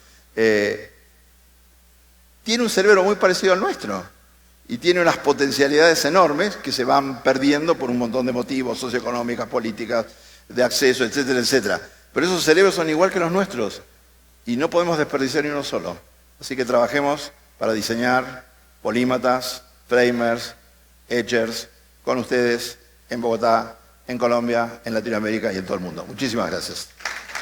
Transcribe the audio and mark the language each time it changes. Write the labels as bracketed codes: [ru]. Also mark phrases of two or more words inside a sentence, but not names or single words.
[es] tiene un cerebro muy parecido al nuestro y tiene unas potencialidades enormes que se van perdiendo por un montón de motivos socioeconómicas, políticas, de acceso, etcétera, etcétera. Pero esos cerebros son igual que los nuestros y no podemos desperdiciar ni uno solo. Así que trabajemos para diseñar polímatas, [en] framers, edgers, [es] con ustedes en Bogotá, en Colombia, en Latinoamérica y en todo el mundo. Muchísimas gracias.